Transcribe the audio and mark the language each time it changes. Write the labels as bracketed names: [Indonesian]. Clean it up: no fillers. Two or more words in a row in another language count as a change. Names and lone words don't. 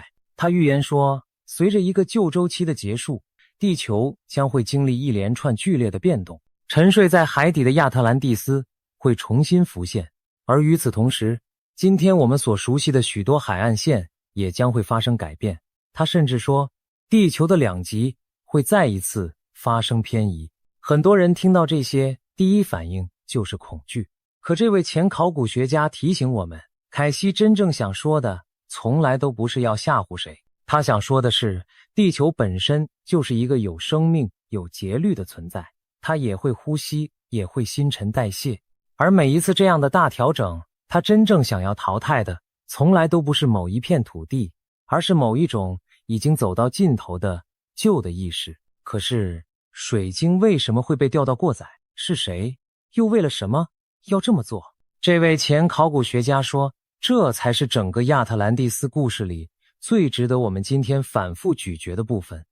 [Chinese] 他預言說，隨着一個舊週期的結束，地球將會經歷一連串劇烈的變動，沉睡在海底的亞特蘭蒂斯會重新浮現。而與此同時，今天我們所熟悉的許多海岸線也將會發生改变。他甚至說，地球的2極會再一次發生偏移。很多人听到這些，第一反應就是恐懼。可這位前考古學家提醒我們，凱西真正想說的從來都不是要嚇唬誰，他想說的是，地球本身就是一個有生命、有節律的存在，它也會呼吸，也會新陳代謝。而每一次這樣的大調整，它真正想要淘汰的從來都不是某一片土地，而是某一種已經走到盡頭的舊的意識。可是水晶為什麼會被調到過載？是誰？又為了什麼要這麼做？這位前考古學家說，這才是整個亞特蘭蒂斯故事裡最值得我們今天反覆咀嚼的部分。